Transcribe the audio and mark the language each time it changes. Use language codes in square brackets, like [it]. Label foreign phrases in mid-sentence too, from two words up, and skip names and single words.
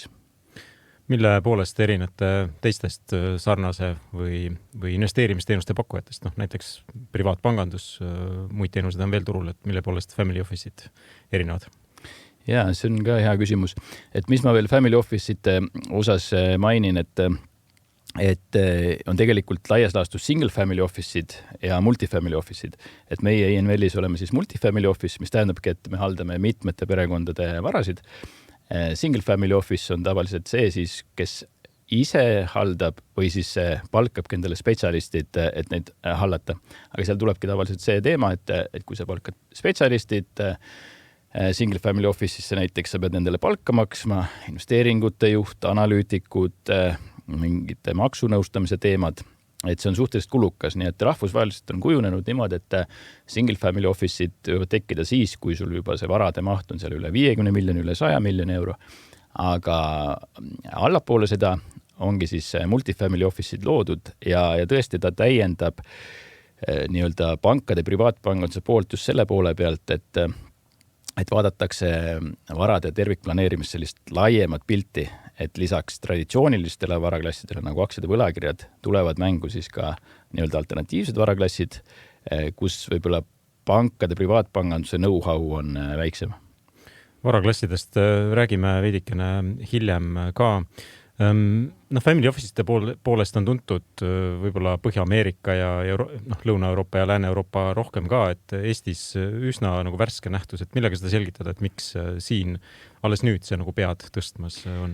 [et] Mille poolest erinete teistest sarnase või investeerimisteenuste pakkujatest? Näiteks privaatpangandus, muid teenused on veel turul, et mille poolest [en] family office'id [et] erinevad? Jaa, see on ka hea küsimus. Et mis ma veel [en] family office'ite [et] osas mainin, et on tegelikult laias laastus [en] single family office'id [et] ja [en] multifamily office'id. [et] Et meie INVL-is oleme siis [en] multifamily office, [et] mis tähendabki, et me haldame mitmete perekondade varasid. [en] Single family office [et] on tavaliselt see siis, kes ise haldab või siis palkabki endale spetsialistid, et neid hallata. Aga seal tulebki tavaliselt see teema, et kui sa palkad spetsialistid [en] single family office'isse [et] näiteks, sa pead endale palka maksma, investeeringute juht, analüütikud, mingite maksunõustamise teemad. Et see on suhteliselt kulukas, nii et rahvusvaheliselt on kujunenud niimoodi, et [en] single family office'id [et] võivad tekkida siis, kui sul juba see varade maht on seal üle 50 miljoni, üle 100 miljoni euro. Aga allapoole seda ongi siis [en] multifamily office'id [et] loodud ja tõesti ta täiendab nii-öelda pankade privaatpanganduse poolt just selle poole pealt, et vaadatakse varade tervikplaneerimist sellist laiemat pilti, et lisaks traditsioonilistele varaklassidele nagu aktsiad ja võlakirjad tulevad mängu siis ka nii-öelda alternatiivsed varaklassid, kus võib-olla pankade privaatpanganduse know-how on väiksem. Varaklassidest räägime veidikene hiljem ka. [en] Family office'ite [et] poolest on tuntud võib-olla Põhja-Ameerika ja Lõuna-Euroopa ja Lääne-Euroopa rohkem ka, et Eestis üsna nagu värske nähtus, et millega seda selgitada, et miks siin alles nüüd see nagu pead tõstmas on?